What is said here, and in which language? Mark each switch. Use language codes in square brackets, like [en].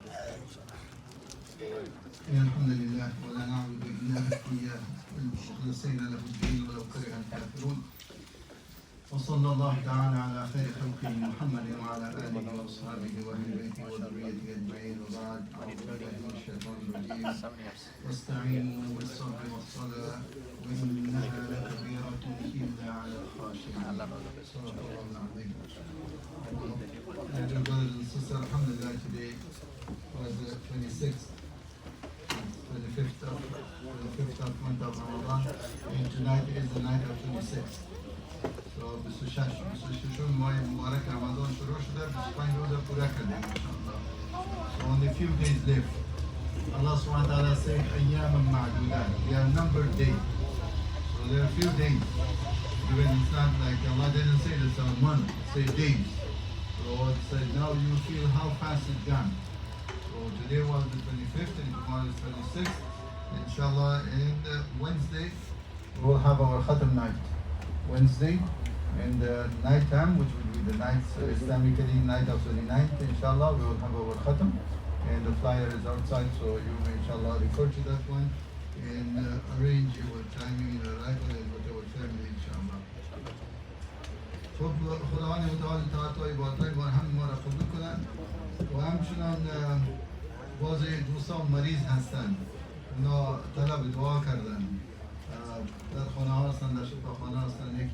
[ar] الحمد لله ولا نعبد إلا إياه مخلصين له الدين ولو كره الكافرون وصلى الله تعالى على خير خلقه محمد وعلى آله وأصحابه وأهل بيته وذريته أجمعين وبعد أعوذ بالله من الشيطان الرجيم واستعينوا بالصبر والصلاة وإنها لكبيرة إلا على الخاشعين صدق الله العظيم. [en] Dear brothers and sisters, alhamdulillah, today was the 26th 25th of month of Ramadan, and tonight is the night of 26th. [fa] So 26 ماه مبارک رمضان شروع شده، 25 روزه پوره کردیم انشاءالله. [en] So only few days left. Allah subhanahu wa ta'ala said [ar] أياما معدودات. [en] They are numbered days. So there are few days. Even it's not like Allah didn't say it's a month, say days. So it said now you feel how fast it's gone. So today was the 25th and tomorrow is 26th. Inshallah, and Wednesday we will have our Khatam night. Wednesday and night time, which will be the night, Islamically night of 29th, inshallah, we will have our Khatam. And the flyer is outside, so you may inshallah refer to that one and arrange your timing and arrival and with our family, inshallah. [fa] خب خداوند متعال اطاعت و عبادت‌های مرهم ما را قبول کنند و همچنان باز دوستان مریض هستند، اونا طلب دعا کردن، در خانه ها هستند، در شفاخانه هستند.